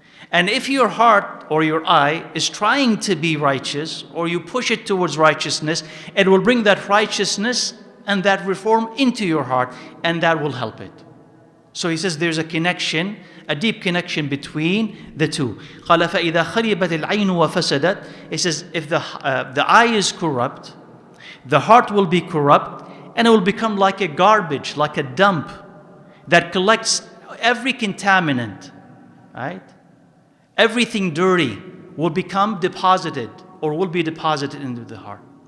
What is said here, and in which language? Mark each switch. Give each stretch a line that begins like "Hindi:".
English: And if your heart or your eye is trying to be righteous, or you push it towards righteousness, it will bring that righteousness and that reform into your heart, and that will help it. So he says there's a connection, a deep connection between the two.
Arabic: قال فإذا خربت العين وفسدت.
English: He says if the eye is corrupt, the heart will be corrupt, and it will become like a garbage, like a dump that collects every contaminant, right? Everything dirty will become deposited, or will be deposited into the heart.